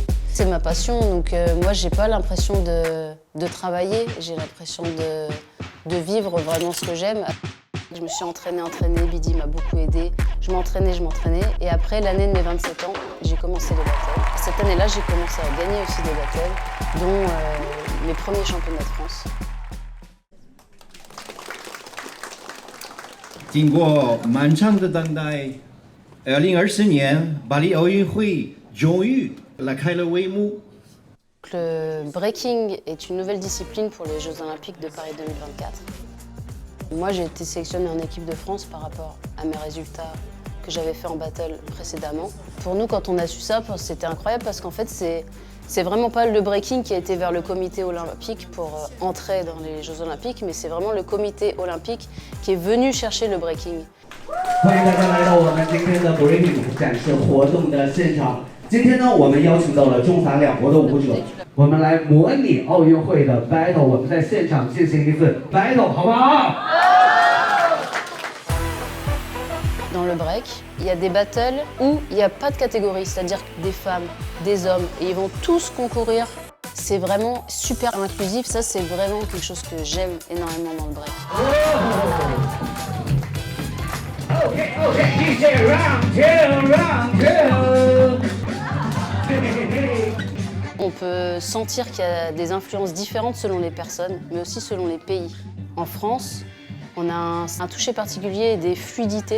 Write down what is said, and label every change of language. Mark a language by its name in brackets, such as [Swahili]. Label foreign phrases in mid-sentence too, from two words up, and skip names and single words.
[French] C'est ma passion, donc moi, j'ai pas l'impression de travailler, j'ai l'impression de vivre vraiment ce que j'aime. Je me suis entraînée, Bidi m'a beaucoup aidée. Je m'entraînais, et après l'année de mes 27 ans, j'ai commencé les battles. Cette année-là, j'ai commencé à gagner aussi des battles, dont mes premiers championnats de France. [Chinese] 经过漫长的等待，2020年巴黎奥运会终于拉开了帷幕。 [French] Le breaking est une nouvelle discipline pour les Jeux Olympiques de Paris 2024. Moi, j'ai été sélectionnée en équipe de France par rapport à mes résultats que j'avais fait en battle précédemment. Pour nous, quand on a su ça, c'était incroyable parce qu'en fait, c'est vraiment pas le breaking qui a été vers le comité olympique pour entrer dans les Jeux Olympiques, mais c'est vraiment le comité olympique qui est venu chercher le breaking. [Chinese] 欢迎大家来到我们今天的 breaking 展示活动的现场。今天呢，我们邀请到了中法两国的舞者，我们来模拟奥运会的 battle， 我们在现场进行一次 battle， 好不好？ [French] Dans le break, il y a des battles où il n'y a pas de catégorie, c'est-à-dire des femmes, des hommes, et ils vont tous concourir. C'est vraiment super inclusif, ça c'est vraiment quelque chose que j'aime énormément dans le break. [English] Okay, DJ round two. [French] On peut sentir qu'il y a des influences différentes selon les personnes, mais aussi selon les pays. En France, on a un toucher particulier et des fluidités.